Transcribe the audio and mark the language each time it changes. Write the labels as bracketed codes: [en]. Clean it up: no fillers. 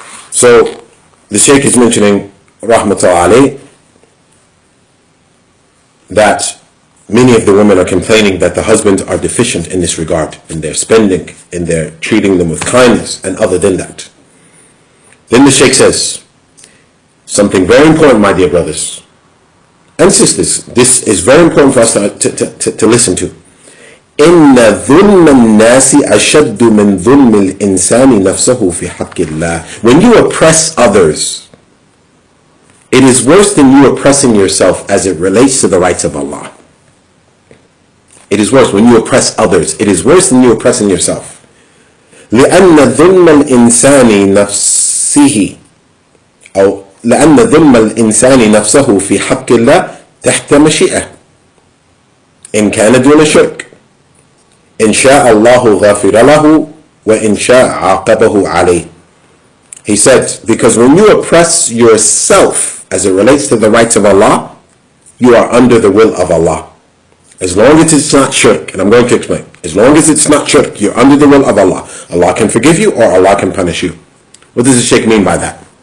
[en] So, the Shaykh is mentioning, rahmatullahi alayh, that many of the women are complaining that the husbands are deficient in this regard, in their spending, in their treating them with kindness, and other than that. Then the Shaykh says, something very important, my dear brothers and sisters. This is very important for us to listen to. [ar] إن ظلم الناس أشد من ظلم الإنسان نفسه في حق الله. [en] When you oppress others, it is worse than you oppressing yourself as it relates to the rights of Allah. It is worse when you oppress others. It is worse than you oppressing yourself. [ar] لأن ظلم الإنسان نفسه أو لأن ظلم الإنسان نفسه في حق الله تحت مشيئة إن كان دون شرك إن شاء الله غفر له وإن شاء عاقبه عليه. [en] He said, because when you oppress yourself as it relates to the rights of Allah, you are under the will of Allah. As long as it's not shirk, and I'm going to explain, as long as it's not shirk, you're under the will of Allah. Allah can forgive you or Allah can punish you. What does the Shaykh mean by that?